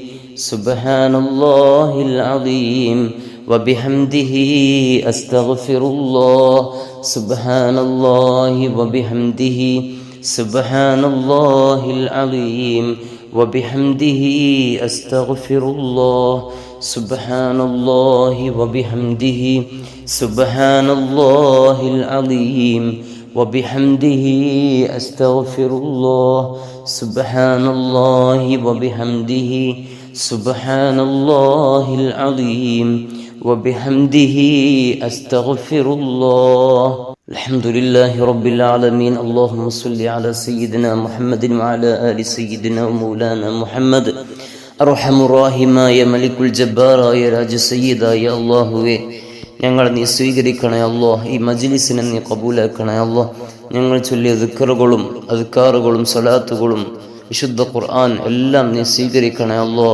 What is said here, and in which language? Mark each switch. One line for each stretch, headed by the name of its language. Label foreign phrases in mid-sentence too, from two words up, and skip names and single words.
Arabic: سبحان الله العظيم وبحمده أستغفر الله سبحان الله وبحمده سبحان الله العظيم وبحمده أستغفر الله سبحان الله وبحمده سبحان الله العظيم وبحمده أستغفر الله سبحان الله وبحمده سبحان الله العظيم وبحمده أستغفر الله الحمد لله رب العالمين اللهم صل على سيدنا محمد وعلى آل سيدنا ومولانا محمد
Malayalam: അർഹമുറാഹിമായ മലിക്കുൽ ജബ്ബാറായ രാജ സയ്യിദായ അല്ലാഹുവേ, ഞങ്ങൾ നീ സ്വീകരിക്കണേ അല്ലാഹ്. ഈ മജ്ലിസിനെ നീ ഖബൂലാക്കണേ അല്ലാഹ്. ഞങ്ങൾ ചൊല്ലിയ ദിക്റുകളും അദ്കാറുകളും സ്വലാത്തുകളും വിശുദ്ധ ഖുർആൻ എല്ലാം നീ സ്വീകരിക്കണേ അല്ലാഹ്.